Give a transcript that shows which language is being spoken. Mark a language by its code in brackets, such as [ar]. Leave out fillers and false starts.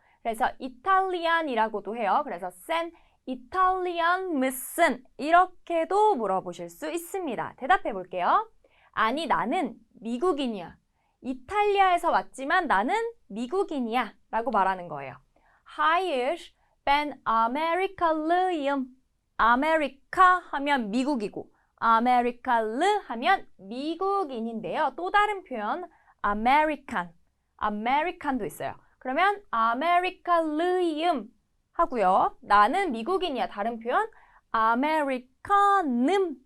[ko] 그래서 이탈리안이라고도 해요. 그래서 sen 이탈리안 무슨 이렇게도 물어보실 수 있습니다. 대답해 볼게요. 아니, 나는 미국인이야. 이탈리아에서 왔지만 나는 미국인이야 라고 말하는 거예요. [tr] Hayır, ben Amerikalıyım. [ko] 아메리카 하면 미국이고 아메리칼르 하면 미국인인데요. 또 다른 표현 아메리칸, 아메리칸도 있어요. 그러면 아메리칼르임 하고요. 나는 미국인이야. 다른 표현 아메리카눔